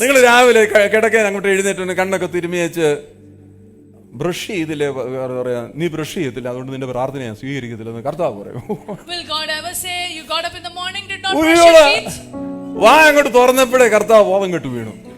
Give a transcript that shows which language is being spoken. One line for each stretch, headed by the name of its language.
Malayalam: നിങ്ങൾ രാവിലെ കിടക്കാൻ അങ്ങോട്ട് എഴുന്നേറ്റ് കണ്ണൊക്കെ തിരുമിയച്ച് ബ്രഷ് ചെയ്തില്ലേ പറയാ, നീ ബ്രഷ് ചെയ്യത്തില്ല അതുകൊണ്ട് നിന്റെ പ്രാർത്ഥന ഞാൻ സ്വീകരിക്കത്തില്ലെന്ന് കർത്താവ് പറയും.
English: Will God ever say you got up in the morning, did not brush your teeth?
Malayalam: വാ അങ്ങോട്ട് തുറന്നപ്പോഴേ കർത്താവ് ബോധം കെട്ടു വീണു.